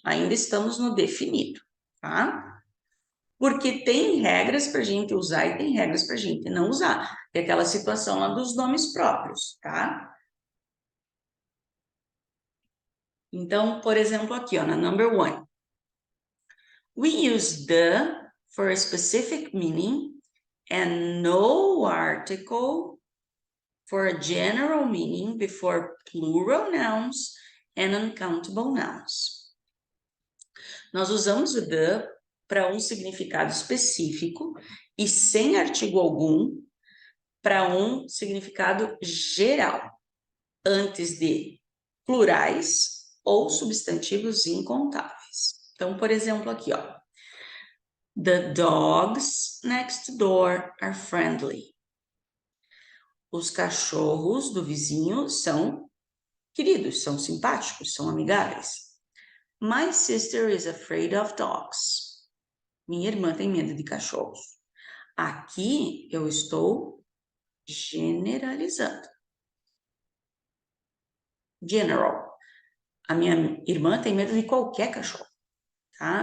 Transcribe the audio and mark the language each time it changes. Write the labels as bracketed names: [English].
[Portuguese] Ainda estamos no definido, tá? Porque tem regras para a gente usar e tem regras para a gente não usar. É aquela situação lá dos nomes próprios, tá? Então, por exemplo, aqui, ó, na [English] number 1. We use the for a specific meaning and no article for a general meaning before plural nouns and uncountable nouns. [Portuguese] Nós usamos o the para um significado específico e sem artigo algum para um significado geral, antes de plurais ou substantivos incontáveis. Então, por exemplo, aqui, ó. [English] The dogs next door are friendly. [Portuguese] Os cachorros do vizinho são queridos, são simpáticos, são amigáveis. [English] My sister is afraid of dogs. [Portuguese] Minha irmã tem medo de cachorros. Aqui eu estou generalizando. General. A minha irmã tem medo de qualquer cachorro, tá?